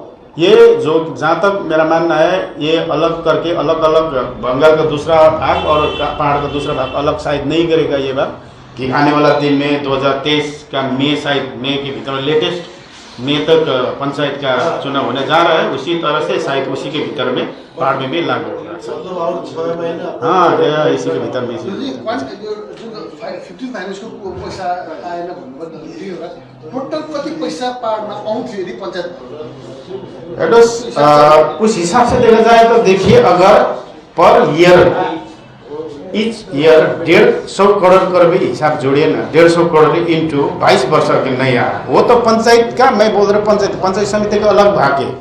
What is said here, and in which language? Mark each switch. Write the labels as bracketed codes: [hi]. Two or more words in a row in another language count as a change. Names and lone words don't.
[hi] ये जो जहाँ तक मेरा मानना है ये अलग करके अलग अलग बंगाल का दूसरा भाग और पहाड़ का दूसरा भाग अलग शायद नहीं करेगा ये बात कि आने वाला दिन में 2023 का मई के भीतर लेटेस्ट मई तक पंचायत का चुनाव होने जा रहा है। उसी तरह से शायद उसी के भीतर में पहाड़ में भी लागू होगा। और 6 महीना हाँ इसी के भीतर में [ne] 15 फाइनेंस को पैसा आएन भन्नुभयो टोटल कति पैसा पहाडमा आउँथ्यो यदि पंचायत [hi] एडोस उस हिसाब से देखा जाए तो देखिए अगर [en] per year each year [hi] 150 करोड़ का भी हिसाब जोड़िए ना, 150 करोड़ इंटू 22 वर्ष के नहीं आया। वो तो पंचायत का मैं बोल रहा हूँ पंचायत समिति का अलग भाग है।